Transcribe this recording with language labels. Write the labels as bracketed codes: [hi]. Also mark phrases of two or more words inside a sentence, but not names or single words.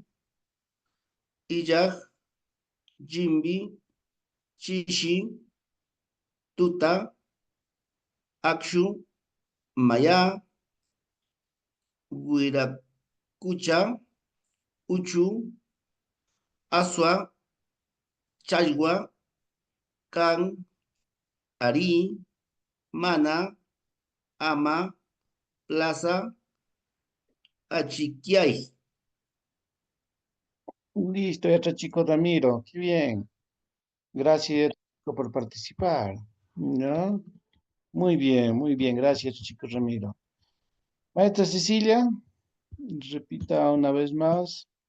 [qu] Iyaj, Jimbi, Chishi, Tuta, Akshu, Maya, Guiracucha, Uchu, Asua, Chaywa, Kan, Ari, Mana, Ama, Plaza, Achiquiay. [es] Listo, ya está, chico Ramiro, qué bien. Gracias chico, por participar. ¿No? Muy bien, gracias, chico Ramiro. Maestra Cecilia, repita una vez más.